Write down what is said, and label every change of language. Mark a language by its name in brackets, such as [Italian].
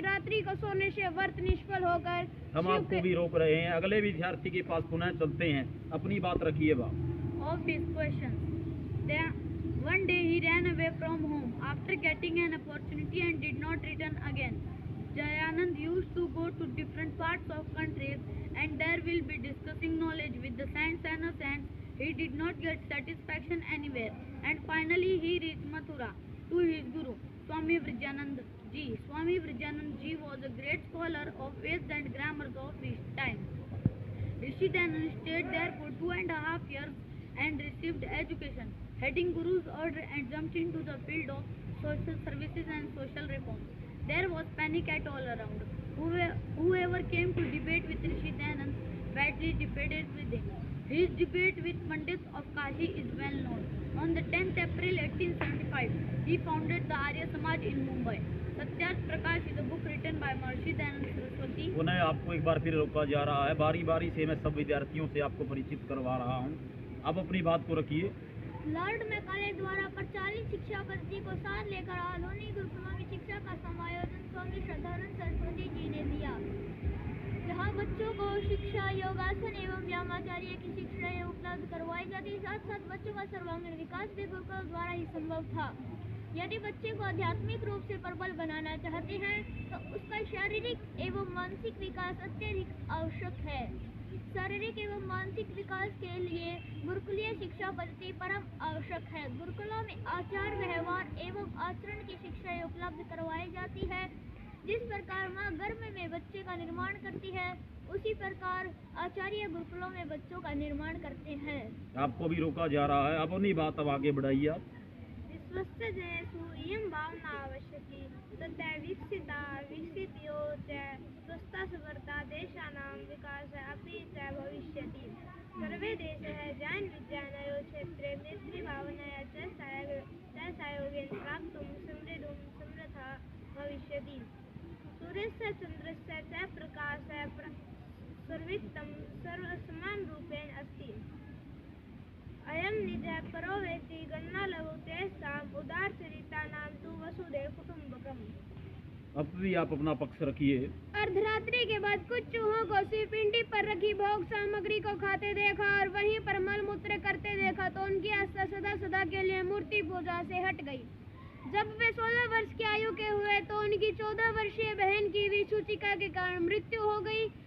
[Hindi] बेकस होने से व्रत निष्फल होकर हम शिव आपको के- भी रोक रहे हैं। अगले विद्यार्थी के पास पुनः चलते हैं, अपनी बात रखिए बा। [English] of his questions. Then one day he ran away from home after getting an opportunity and did not return again. Jayanand used to go to different parts of countries and there will be discussing knowledge with the saints and ascents. He did not get satisfaction anywhere and finally he reached Mathura to his guru Swami Vrijanand Ji. Swami Vrijanand Ji was a great scholar of Veds and grammars of his time. Rishi Dhanand stayed there for 2.5 years and received education, heading Guru's order and jumped into the field of social services and social reform. There was panic at all around. Whoever came to debate with Rishi Dhanand badly debated with him. His debate with Pandits of Kashi is well known. On the 10th April 1875, he founded the Arya Samaj in Mumbai. Satyarth Prakash is a book written by Maharishi Dayananda Saraswati. [Hindi] पुनः आपको एक बार फिर रोका जा रहा है। बारी बारी से मैं सब विद्यार्थियों से आपको परिचित करवा रहा हूँ। आप अपनी बात को रखिए। लॉर्ड मैकाले द्वारा प्रचालित शिक्षा पद्धति को साथ लेकर आधुनिक गुरुकुलों में शिक्षा का समायोजन स्वामी श्रद्धानंद सरस्वती जी ने दिया। यहाँ बच्चों को शिक्षा, योगासन एवं व्यायामाचार्य की शिक्षाएं उपलब्ध करवाई जाती, साथ साथ बच्चों का सर्वांगीण विकास भी गुरुकुल द्वारा ही संभव था। यदि बच्चे को आध्यात्मिक रूप से प्रबल बनाना चाहते हैं तो उसका शारीरिक एवं मानसिक विकास अत्यधिक आवश्यक है। शारीरिक एवं मानसिक विकास के लिए गुरुकुलीय शिक्षा पद्धति परम आवश्यक है। गुरुकुलों में आचार व्यवहार एवं आचरण की शिक्षाएं उपलब्ध करवाई जाती है। जिस प्रकार माँ गर्भ में बच्चे का निर्माण करती है, उसी प्रकार आचार्य गुरुकुलों में बच्चों का निर्माण करते हैं। आपको भी रोका जा रहा है। अब अपनी बात अब आगे बढ़ाइए आप। [Sanskrit] विश्वस्य जनेषु इयं भावना आवश्यकी तथा विकसितो च स्वस्था सुवर्ता देशानां विकासः अपि च भविष्यति। सर्वे देशाः जैन विज्ञानयो क्षेत्रे मैत्रीभावनया च सहयोगेन प्राप्तुं समृद्धुं समर्थः भविष्यति। सूर्यस्य चन्द्रस्य च प्रकाशः सर्वोत्तमं सर्वसमानरूपेण अस्ति। अयं निजः परो वेति गणना लघु तेषाम् उदारचरितानां तु वसुधैव कुटुम्बकम्। [Hindi] अब भी आप अपना पक्ष रखिए। अर्धरात्रि के बाद कुछ चूहों को शिवपिंडी पर रखी भोग सामग्री को खाते देखा और वहीं पर मलमूत्र करते देखा तो उनकी आस्था सदा सदा के लिए मूर्ति पूजा से हट गई। जब वे 16 वर्ष की आयु के हुए तो उनकी 14 वर्षीय बहन की विसूचिका के कारण मृत्यु हो गई।